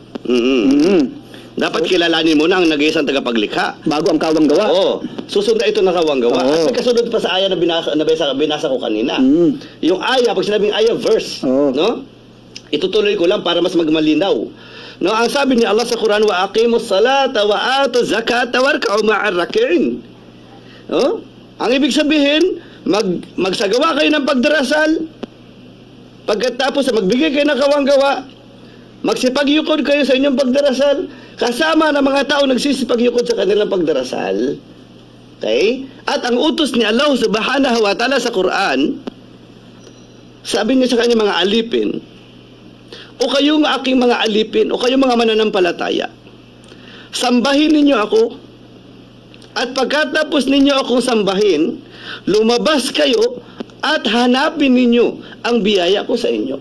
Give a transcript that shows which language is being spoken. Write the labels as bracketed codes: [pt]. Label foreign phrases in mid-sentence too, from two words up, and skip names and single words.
[tl] Dapat kilalanin mo na ang nag-iisang tagapaglikha. Bago ang kawanggawa. Oo. Susunod ito na kawanggawa. Oo. At nagkasunod pa sa aya na binasa ko kanina. Yung aya, pag sinabing aya, verse. Oo. No? Itutuloy ko lang para mas magmalinaw. No, ang sabi ni Allah sa Quran, [ar] وأقيموا الصلاة وآتوا الزكاة واركعوا مع الراكعين. [tl] No? Ang ibig sabihin, magsagawa kayo ng pagdarasal. Pagkatapos magbigay kayo ng kawanggawa, magsipagyukod kayo sa inyong pagdarasal, kasama ng mga tao nagsisipagyukod sa kanilang pagdarasal. Okay? At ang utos ni [ar] الله سبحانه وتعالى [tl] sa Quran, sabi niya sa kanyang mga alipin, o kayong aking mga alipin, o kayong mga mananampalataya, sambahin ninyo ako, at pagkatapos ninyo akong sambahin, lumabas kayo at hanapin ninyo ang biyaya ko sa inyo.